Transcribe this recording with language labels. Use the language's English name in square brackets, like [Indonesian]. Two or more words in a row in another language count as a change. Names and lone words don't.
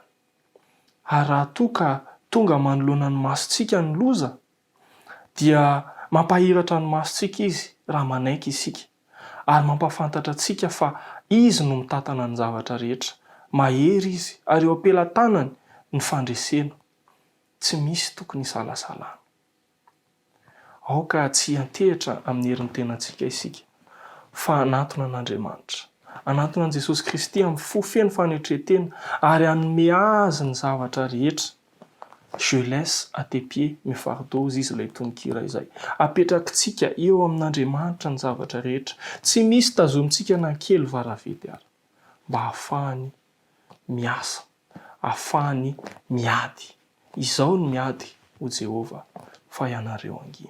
[Malagasy] Ary raha toa ka tonga manoloana ny masontsika ny loza, dia mampahiratra ny masontsika izy raha manaiky isika, ary mampafantatra antsika fa izy no mitantana ny zavatra rehetra, mahery izy, ary eo ampelantanany ny fandresena, tsy misy tokony isalasalana. Aoka tsy hantehitra amin'ny herin'ny tenantsika isika, fa hanantona an'Andriamanitra, hanantona an'i Jesosy Kristy amin'ny fo feno fanetretena, ary hanome azy ny zavatra rehetra. [French] Je laisse à tes pieds mes fardeaux, [Malagasy] izy ilay tononkira izay. Apetrakitsika eo amin'Andriamanitra ny zavatra rehetra, tsy misy tazomintsika na kely varavety ary, mba hahafahany miasa, hahafahany miady. Izao ny miady ho Jehova fa ianareo angina.